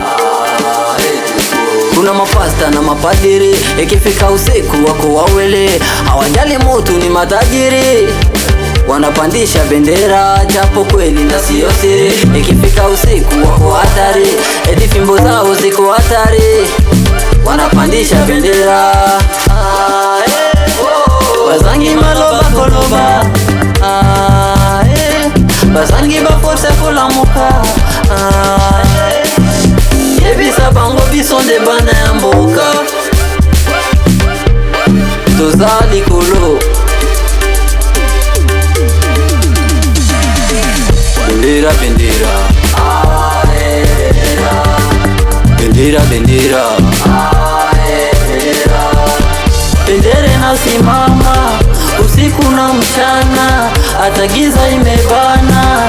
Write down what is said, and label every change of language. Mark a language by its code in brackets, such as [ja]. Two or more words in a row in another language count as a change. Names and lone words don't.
[sw] Kuna mapasta na mapadiri, ikifika usiku wako wawele, hawajali mutu ni matajiri. Wanapandisha bendera japo kweli na sio siri, ikifika usiku wako hatari, eti fimbo zao ziko hatari. Wanapandisha bendera [ln] bazangi maloba koloba, bazangi baforse kolamuka, yebisa bango bisonde bana ya mboka, tozali kolo. [sw] Bendera bendera Bendera bendera Bendera inasimama usiku na mchana, hata giza imebana.